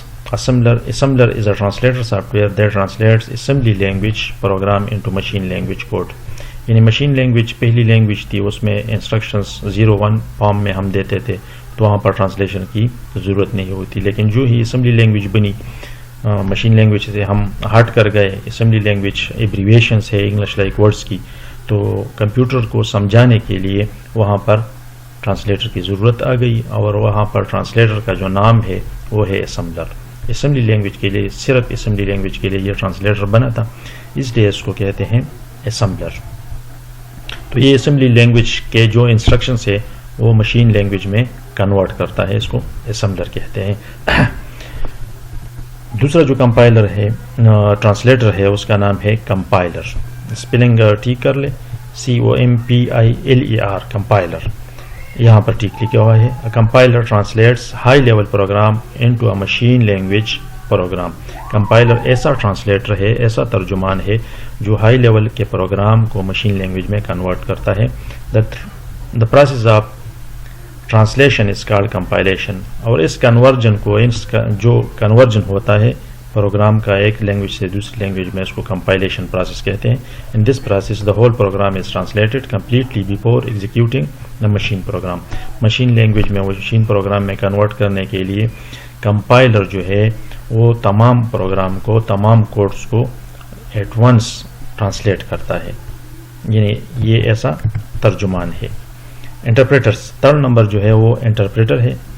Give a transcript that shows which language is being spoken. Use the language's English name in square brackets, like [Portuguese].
[English] Assembler is a translator software that translates assembly language program into machine language code. [Urdu] یعنی machine language پہلی language تھی، اس میں instructions 0-1 form میں ہم دیتے تھے، تو وہاں پر ٹرانسلیشن کی ضرورت نہیں ہوتی. لیکن جو ہی اسمبلی لینگویج بنی، مشین لینگویج سے ہم ہٹ کر گئے، اسمبلی لینگویج ایبریویشنز ہے انگلش لائک ورڈز کی، تو کمپیوٹر کو سمجھانے کے لیے وہاں پر ٹرانسلیٹر کی ضرورت آ گئی. اور وہاں پر ٹرانسلیٹر کا جو نام ہے وہ ہے اسمبلر. اسمبلی لینگویج کے لیے، صرف اسمبلی لینگویج کے لیے یہ ٹرانسلیٹر بنا تھا، اس لیے اس کو کہتے ہیں اسمبلر. تو یہ اسمبلی لینگویج کے جو انسٹرکشنز ہے وہ مشین لینگویج میں کنورٹ کرتا ہے، اس کو اسمبلر کہتے ہیں. دوسرا جو کمپائلر ہے، ٹرانسلیٹر ہے، اس کا نام ہے کمپائلر. اسپیلنگ ٹھیک کر لے، COMPILER کمپائلر. یہاں پر ٹھیک لکھا ہوا ہے. [English] Compiler translates high level program into a machine language program. [Urdu] Compiler ایسا ٹرانسلیٹر ہے، ایسا ترجمان ہے جو ہائی لیول کے پروگرام کو مشین لینگویج میں کنورٹ کرتا ہے. [English] The process of translation is called compilation. [Urdu] اور اس کنورژن کو، جو کنورژن ہوتا ہے پروگرام کا ایک لینگویج سے دوسری لینگویج میں، اس کو کمپائلیشن پروسیس کہتے ہیں. [English] In this process the whole program is translated completely before executing the machine program. [Urdu] Machine language میں، وہ مشین پروگرام میں کنورٹ کرنے کے لیے کمپائلر جو ہے وہ تمام پروگرام کو، تمام کوڈز کو ایٹ ونس ٹرانسلیٹ کرتا ہے. یعنی یہ ایسا ترجمان ہے. انٹرپریٹرز، 3rd نمبر جو ہے وہ انٹرپریٹر ہے.